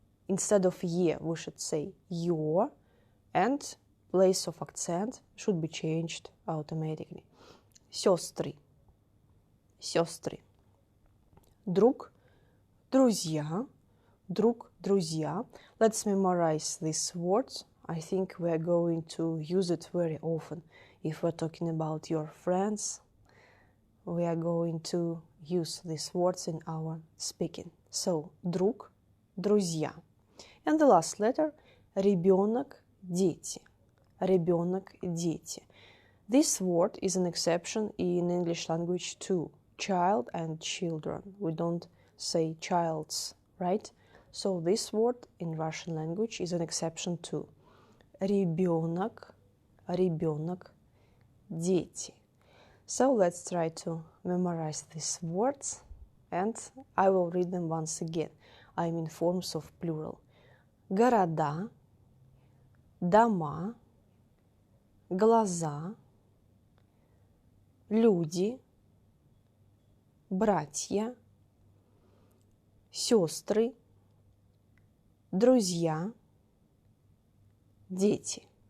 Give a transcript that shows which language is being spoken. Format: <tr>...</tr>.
<en>Instead of «е», we should say «ё», and place of accent should be changed automatically.</en> <ru>Сестры. Сестры. Друг. Друзья. Друг, друзья.</ru> <en>Let's memorize these words. I think we are going to use it very often. If we're talking about your friends, we are going to use these words in our speaking. So,</en> <ru>друг, друзья.</ru> <en>And the last letter, ребенок, дети.</en> <ru>Ребенок, дети.</ru> <en>This word is an exception in English language too. Child and children. We don't say childs, right? So this word in Russian language is an exception too.</en> <ru>Ребенок, ребенок, дети.</ru> <en>So let's try to memorize these words, and I will read them once again. I'm in forms of plural.</en> <ru>Города, дома, глаза, люди, братья, сестры, друзья, дети.</ru>